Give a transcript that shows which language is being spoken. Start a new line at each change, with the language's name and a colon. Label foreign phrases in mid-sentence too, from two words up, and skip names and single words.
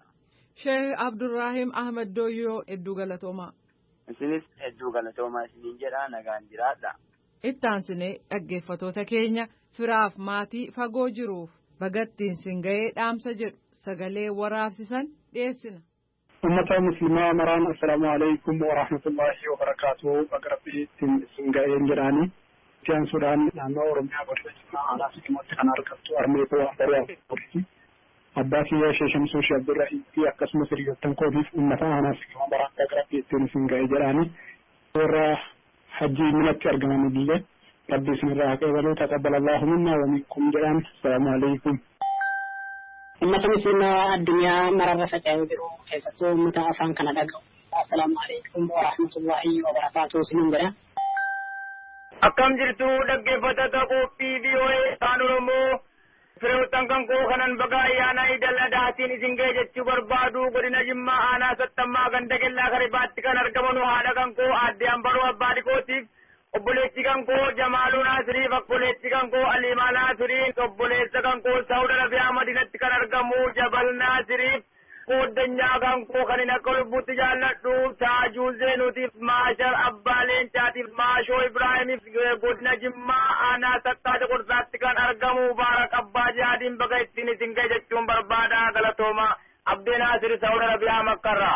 Oromo: Sheekh Abdurraahim Ahmed Dooyyoo hedduu galatoomaa. Isinis hedduu galatoomaa isiniin jedha nagaan jiraadha. Ittaansinee dhaggeeffatoota keenya firaaf maatii fagoo jiruuf bagattiin sin ga'ee dhaamsa jedhu sagalee waraabsisan dhiyeessina. Ummata muslimaa maraan
Arabic: السلام عليكم ورحمة الله وبركاته
Oromo: bagattiin sin ga'een jedhaani. Suudaan naannoo Oromiyaa godina Jimmaa aanaa Sikiimotti kan argamtu Armeekoo Ambaruu Afuriiti. Abbaa kiyyaa Sheekh Shamsuu Sheekh Abdurrahiim fi akkasumas hiriyoottan kootiif uummata aanaa Sikiimoo maraan bagattiin sin ga'ee jedhaani. Warra hajjii minatti argamanillee rabbi isinirraa qeebaluu
Arabic: تقبل الله منا ومنكم
Oromo: jedhan.
Arabic: السلام عليكم.
Oromo: ummata muslimaa addunyaa mararra faca'ee jiru keessattuu uummata afaan kana dhaga'u.
Arabic: السلام عليكم ورحمة الله وبركاته
Oromo: isiniin jedha. Akkam jirtu dhaggeeffattoota qophii VOA Afaan Oromoo. Fireewwan kan koo kanan baga ayyaana Idil Adhaatiin isin ga'e jechuu barbaadu godina Jimmaa aanaa Sattammaa ganda Kellaa Karibaatti kan argaman haadha kan koo aadde Ambaroo Abbaa Dikootiif obboleessi kan koo Jamaaluu Naasiriif obboleessi kan koo Aliimaa Naasiriif obboleessa kan koo Saawud Arabiyaa Madinatti kan argamu Jabal Naasiriif Kooddanyaa kan koo kan hin akka lubbuutti jaalladhu Taajuu Zeenuutiif Maashar Abbaa Leencaatiif Maashoo Ibraahimiif godina Jimmaa aanaa Sattaata Qorsaatti kan argamu Baarak Abbaa Jihaadiin baga ittiin isin ga'e jechuun barbaada galatooma Abdee Naasir Saawud Arabiyaa Makkarraa.